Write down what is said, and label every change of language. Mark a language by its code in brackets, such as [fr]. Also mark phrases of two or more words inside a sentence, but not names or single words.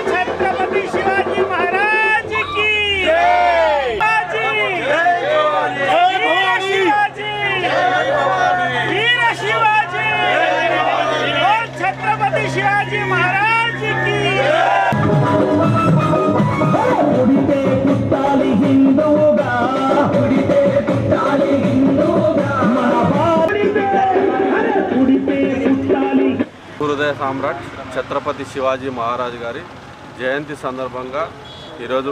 [hi] छत्रपति शिवाजी महाराज की जय। वीर शिवाजी। और छत्रपति शिवाजी महाराज की [te] హృదయ సామ్రాట్ ఛత్రపతి శివాజీ మహారాజ్ గారి జయంతి సందర్భంగా ఈరోజు